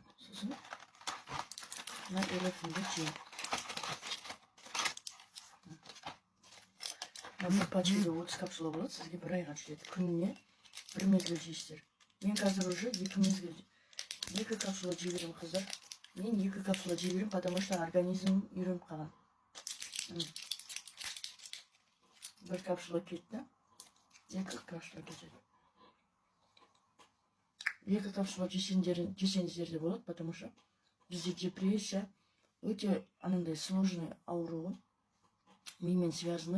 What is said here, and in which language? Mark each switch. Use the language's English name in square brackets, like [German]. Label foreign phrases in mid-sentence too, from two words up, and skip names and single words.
[Kazakh] Сосын мына элефімді жеймін. Бір пачкада 30 капсула болады, сізге бір айға жетеді. Күніне бір мезгіл жейсіздер. Мен қазір уже 2 капсула жей беремін, қыздар. Мен 2 капсула жей беремін, [Russian] потому что организм [Kazakh] үйреніп қалған. Бір капсула кетті, 2 капсула кетеді. 2 капсула жесеңіздер де болады, [Russian] потому что [Kazakh] бізде депрессия өте анандай сложный ауру, мимен связанный.